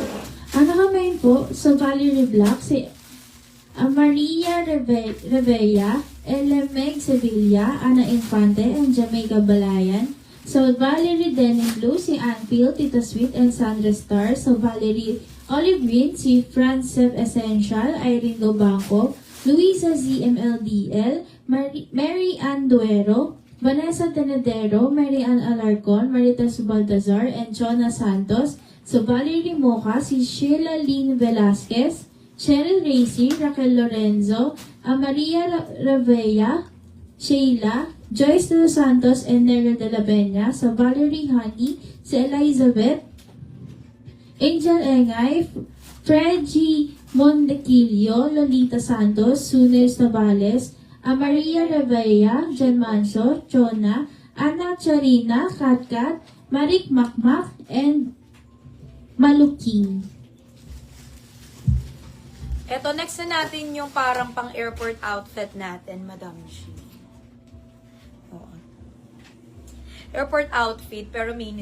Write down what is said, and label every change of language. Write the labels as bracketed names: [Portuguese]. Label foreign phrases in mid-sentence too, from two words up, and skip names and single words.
[Filipino] Ang nakamain po sa Valerie Black, si Maria Revella, Meg Sevilla, Ana Infante, and Jamaica Balayan. Sa Valerie Denim Blue, si Anfield, Tita Sweet, and Sandra Star. Sa Valerie Olive Green, si Francep Essential, Irene Dobanco, Luisa ZMLDL, Mary Ann Duero, Vanessa Tenedero, Mary Ann Alarcon, Maritas Baltazar, and Jonah Santos. Sa Valerie Moca, si Sheila Lynn Velasquez, Cheryl Racy, Raquel Lorenzo, Maria Ravea, Sheila, Joyce de los Santos, and Nero de la Peña. Sa Valerie Honey, si Elizabeth, Angel Engay, Freddy Montequillo, Lolita Santos, Sunes Navales, Maria Ravea, Jan Manso, Chona, Ana Charina, Katkat, Marik Makmak, and Maluking. Eto, next na natin yung parang pang- [English] airport outfit [Filipino] natin, Madam Shi. Oo. [English] Airport outfit, pero mini